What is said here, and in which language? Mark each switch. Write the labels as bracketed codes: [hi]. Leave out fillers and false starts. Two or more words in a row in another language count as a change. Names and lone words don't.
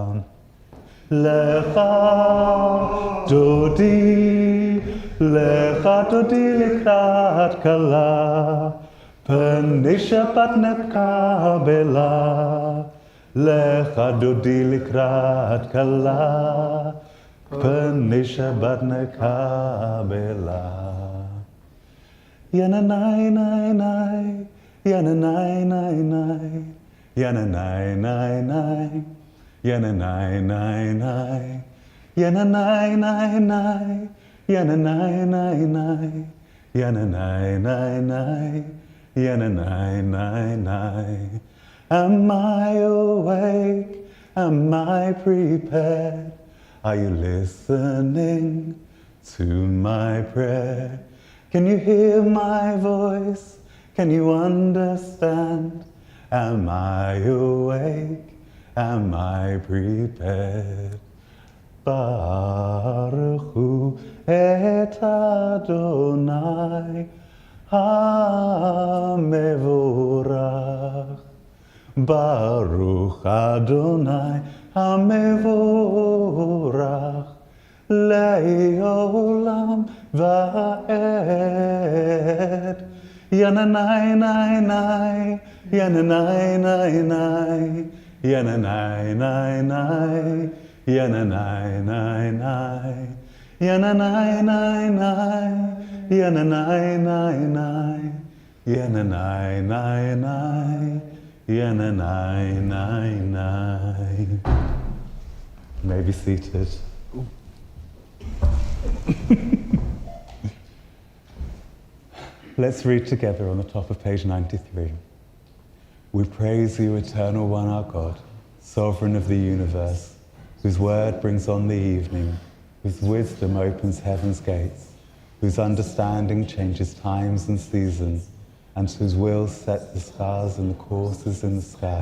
[he] לך דודי, לך דודי לקראת כלה, פני שבת נקבלה. לך דודי לקראת כלה, פני שבת נקבלה. יננאי נאי נאי, יננאי נאי נאי, יננאי נאי נאי, יננאי נאי נאי, יננאי נאי נאי, יננאי נאי נאי, יננאי נאי נאי, יננאי נאי נאי. [en] Am I awake? Am I prepared? Are you listening to my prayer? Can you hear my voice? Can you understand? Am I awake? Am I prepared? [he] ברוך הוא את אדוני המבורך. ברוך אדוני המבורך לעולם ועד. Yananai nai nai, yananai nai nai, yananai nai nai, yananai nai nai, yananai nai nai, yananai nai nai, yananai nai nai, yananai nai nai. [en] You may be seated. Let's read together on the top of page 93. We praise you, Eternal One, our God, Sovereign of the universe, whose word brings on the evening, whose wisdom opens heaven's gates, whose understanding changes times and seasons, and whose will sets the stars and the courses in the sky.